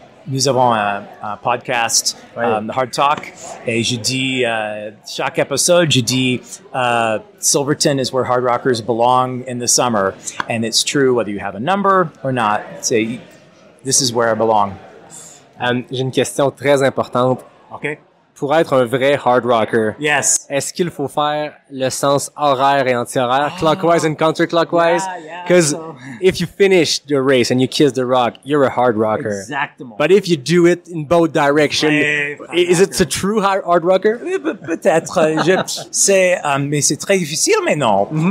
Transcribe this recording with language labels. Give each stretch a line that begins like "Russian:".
French: Nous avons un podcast, The Hard Talk, et je dis, chaque épisode, je dis,
English: Silverton is where hard rockers belong in the summer. And it's true whether you have a number or not. Say, this is where I belong.
French: J'ai une question très importante.
English: Okay.
French: Pour être un vrai hard rocker,
English: Yes.
French: est-ce qu'il faut faire le sens horaire et anti-horaire,
English: clockwise and counterclockwise? Because if you finish the race and you kiss the rock, you're a hard rocker.
French: Exactement.
English: But if you do it in both directions, is it a true hard rocker?
French: Peut-être. Mais c'est très difficile maintenant.